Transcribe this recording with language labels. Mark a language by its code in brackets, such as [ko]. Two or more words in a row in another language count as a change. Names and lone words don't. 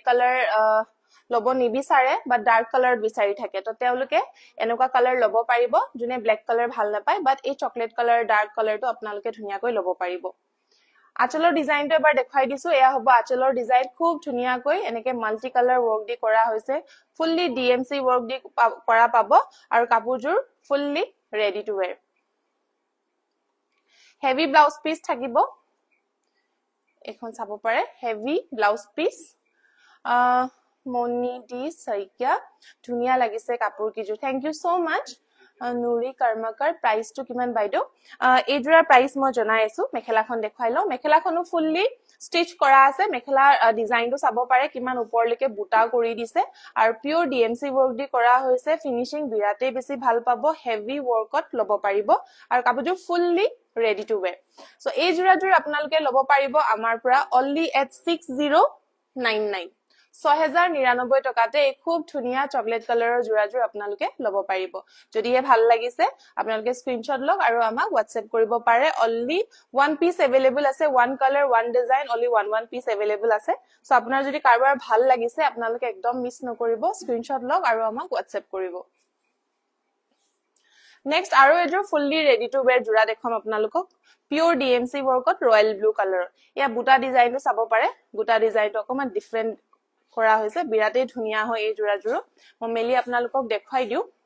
[as] কালাৰ লব নিবিচাৰে বা [en] dark colour [as] বিচাৰি থাকে তো তেওঁলোকে এনেকুৱা কালাৰ লব পাৰিব যোনে [en] black colour [as] ভাল নাপায় বাট এই [en] chocolate colour dark colour [as] আপোনালোকে ধুনিয়াকৈ লব পাৰিব আঁচলৰ ডিজাইনটো এবাৰ দেখাই দিছো এয়া হ'ব আঁচলৰ ডিজাইন খুব ধুনিয়াকৈ এনেকে [en] multi colour work [as] দি কৰা হৈছে [en] fully DMC work [as] দি কৰা পাব আৰু কাপোৰজোৰ [en] fully ready to wear heavy blouse piece [as] থাকিব এখন চাব পাৰে [en] heavy blouse piece [as] মনি ডি সৈকিয়া ধুনিয়া লাগিছে কাপোৰ কিজো [en] thank you so much [as] নুৰি কৰ্মকাৰ প্ৰাইস টু কিমান বাইদো এজোৰা প্ৰাইস মই জনাই আছো মেখেলাখন দেখাই লও মেখেলাখনো ফুললি স্টিচ কৰা আছে মেখেলা ডিজাইনটো চাব পাৰে কিমান ওপৰলৈকে বুটা কৰি দিছে আৰু [en] pure DMC work [as] দি কৰা হৈছে ফিনিশিং বিৰাতে বেছি ভাল পাব [en] heavy work [as] লব পাৰিব আৰু কাপোৰটো [en] fully ready to wear so [as] এই জোৰাজোৰ আপোনালোকে লব পাৰিব আমাৰ পৰা [en] only at 6099 [as] 6099 টকাতে খুব ধুনিয়া চকলেট কালাৰৰ জোৰাজোৰ আপোনালোকে লব পাৰিব যদি হে ভাল লাগিছে আপোনালোকে স্ক্ৰিনশ্বট লওক আৰু আমাক WhatsApp কৰিব পাৰে [en] only one piece available [as] আছে [en] one color one design only one piece available [as] আছে so আপোনাৰ যদি কাৰোবাৰ ভাল লাগিছে আপোনালোকে একদম মিছ নকৰিব স্ক্ৰিনশ্বট লওক আৰু আমাক WhatsApp কৰিব নেক্সট আৰু এযোৰ [en] fully ready to wear [as] জোৰা দেখাম আপোনালোকক [en] pure DMC work royal blue colour [as] ইয়া বুটা ডিজাইনটো চাব পাৰে বুটা ডিজাইনটো অকমান ডিফাৰেন্ট কৰা হৈছে বিৰাটেই ধুনিয়া হয় এই জোৰাযোৰ মই মেলি আপোনালোকক দেখাই দিও